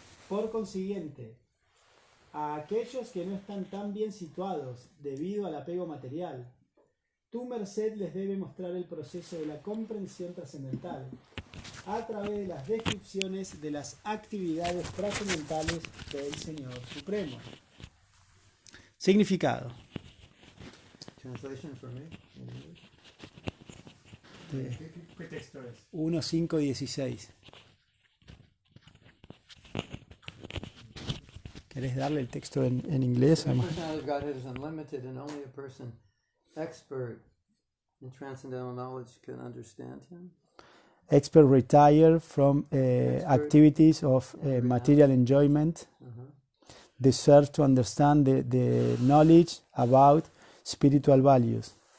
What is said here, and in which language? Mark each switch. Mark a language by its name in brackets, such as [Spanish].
[Spanish] Por consiguiente, a aquellos que no están tan bien situados debido al apego material, tu merced les debe mostrar el proceso de la comprensión trascendental a través de las descripciones de las actividades trascendentales del Señor Supremo. Significado. [English] Translation for me in English. [Spanish] ¿Qué texto es? 1:5-16. ¿Querés darle el texto en inglés? [English] The personality of Godhead is unlimited, and only a person expert in transcendental knowledge can understand Him. Expert retire from activities of material enjoyment, deserve to understand the knowledge about spiritual values.